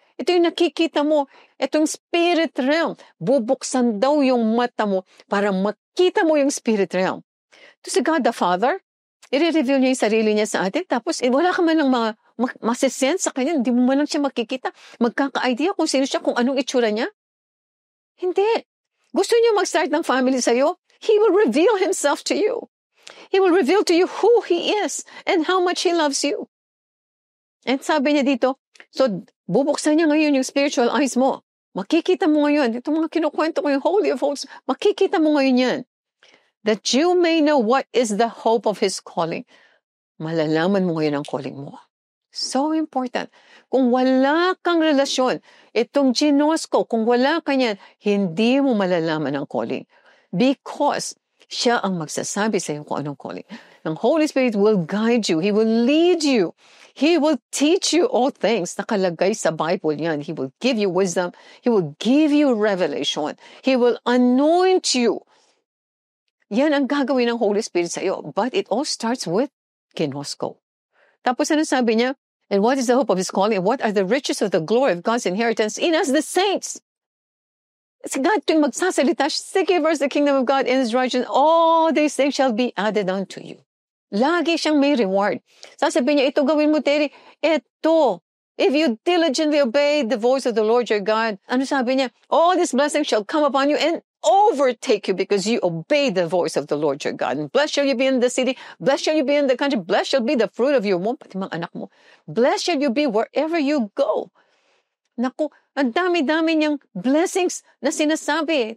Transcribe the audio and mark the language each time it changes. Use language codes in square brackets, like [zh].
[tl] Ito yung nakikita mo. Itong spirit realm. Bubuksan daw yung mata mo para makita mo yung spirit realm. Ito si God the Father, i-reveal niya yung sarili niya sa atin, tapos wala ka man lang masisense sa kanya, hindi mo man lang siya makikita, magkaka-idea kung sino siya, kung anong itsura niya. Hindi. Gusto niya mag-start ng family sa'yo? [en] He will reveal Himself to you. He will reveal to you who He is and how much He loves you. [tl] And sabi niya dito, so bubuksan niya ngayon yung spiritual eyes mo. Makikita mo ngayon, itong mga kinukwento ko yung Holy of Holies, makikita mo ngayon yan. [en] That you may know what is the hope of His calling. [tl] Malalaman mo ngayon ang calling mo. So important. Kung wala kang relasyon, itong ginosko, kung wala ka niyan, hindi mo malalaman ang calling. Because siya ang magsasabi sa iyo kung anong calling. [en] The Holy Spirit will guide you. He will lead you. He will teach you all things. [tl] Nakalagay sa Bible yan. [en] He will give you wisdom. He will give you revelation. He will anoint you. [tl] Yan ang gagawin ng Holy Spirit sa iyo. [en] But it all starts with ginosko. [tl] Tapos ano sabi niya? [en] And what is the hope of His calling? And what are the riches of the glory of God's inheritance in us, the saints? [tl] Si God tuwing magsasalita, [en] seek ye first the kingdom of God and His righteousness, all these things shall be added unto you. [tl] Lagi siyang may reward. Sasabihin niya, ito gawin mo, Terry. Ito. [en] If you diligently obey the voice of the Lord your God, [tl] ano sabi niya? [en] All these blessings shall come upon you and overtake you because you obey the voice of the Lord your God. And blessed shall you be in the city. Blessed shall you be in the country. Blessed shall be the fruit of your womb. [tl] Pati mga anak mo. [en] Blessed shall you be wherever you go. [tl] Naku, ang dami-dami niyang blessings na sinasabi.